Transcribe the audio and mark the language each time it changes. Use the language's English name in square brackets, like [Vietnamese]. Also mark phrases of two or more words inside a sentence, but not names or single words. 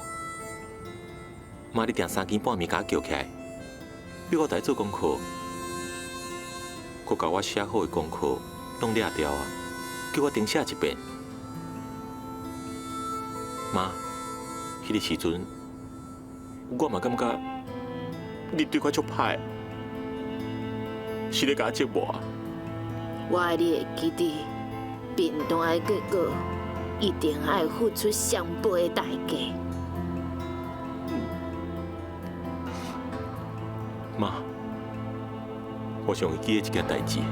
[Min Nan Chinese] 妈，你定3更半暝甲我叫起来，逼我来做功课，佮甲我写好的功课拢掠掉啊，叫我重写一遍。妈，迄个时阵，我嘛感觉你对我足歹，是咧甲我折磨啊。我爱你会记得，平淡的结果一定爱付出上倍的代价。妈，我上会记得一件代志。